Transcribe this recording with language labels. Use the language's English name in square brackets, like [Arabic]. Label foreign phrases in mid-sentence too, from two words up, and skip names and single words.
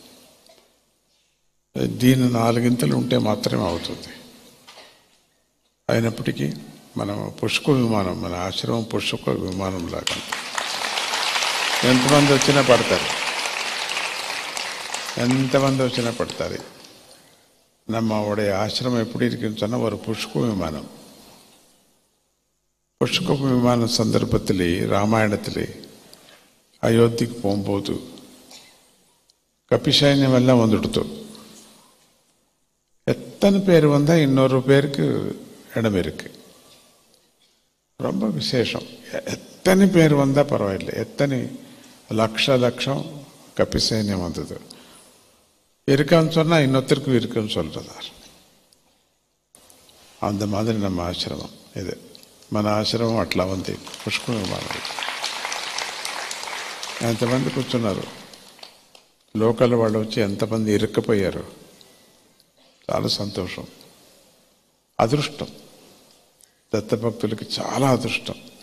[Telugu] దీని 4 ఉంటే మాత్రమే అవుతుంది. అయినప్పటికీ మనం పుష్ప విమానం, మన ఆశ్రమం పుష్ప విమానం లాగా ఎంతమంది వచ్చినా పడతారు. [Tamil] நம்மளுடைய ஆசிரமம் எப்படி இருக்குன்னு சொன்னால் ஒரு புஷ்ப விமானம். புஷ்ப விமான சந்தர்ப்பத்திலே ராமாயணத்திலே அயோத்திக்கு போகும்போது கபிசைன்யம் எல்லாம் வந்துடுத்து. எத்தனை பேர் வந்தால் இன்னொரு பேருக்கு இடம் இருக்கு. ரொம்ப விசேஷம். எத்தனை பேர் வந்தால் பரவாயில்லை, எத்தனை லட்சம் கபிசைன்யம் வந்தது. இருக்கான்னு சொன்னால் இன்னொருத்தருக்கும் இருக்குன்னு சொல்கிறார். அந்த மாதிரி நம்ம ஆசிரமம் இது. [Telugu] మన ఆశ్రమం అట్లా ఉంది, పుష్ప విమానం. ఎంతమంది కూర్చున్నారు, లోకల్ వాళ్ళు వచ్చి ఎంతమంది ఇరుక్కుపోయారు. చాలా సంతోషం, అదృష్టం. దత్తభక్తులకి చాలా అదృష్టం.